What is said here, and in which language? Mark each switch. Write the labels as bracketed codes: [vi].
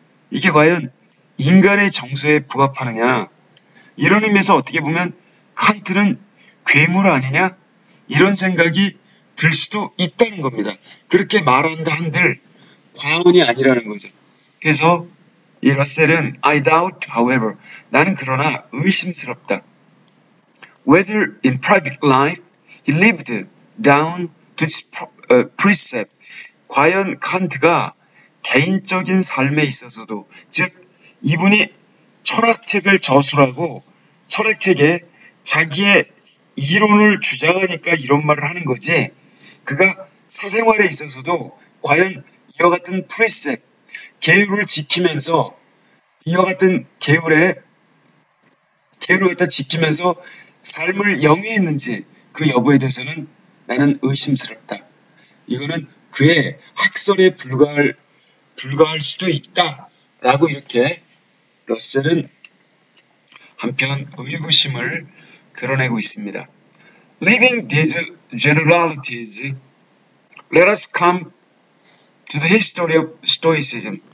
[ko] 이게 과연 인간의 정서에 부합하느냐? 이런 의미에서 어떻게 보면 칸트는 괴물 아니냐? 이런 생각이 들 수도 있다는 겁니다. 그렇게 말한다 한들 과언이 아니라는 거죠. 그래서 이 러셀은 [en] I doubt, however, [ko] 나는 그러나 의심스럽다. [en] Whether in private life he lived down to this precept. [ko] 과연 칸트가 개인적인 삶에 있어서도, 즉 이분이 철학책을 저술하고 철학책에 자기의 이론을 주장하니까 이런 말을 하는 거지, 그가 사생활에 있어서도 과연 이와 같은 프리셉, 계율을 지키면서 이와 같은 계율을 갖다 지키면서 삶을 영위했는지 그 여부에 대해서는 나는 의심스럽다. 이거는 그의 학설에 불과할 수도 있다라고 이렇게 러셀은 한편 의구심을 드러내고 있습니다. [en] Leaving these generalities, let us come to the history of Stoicism.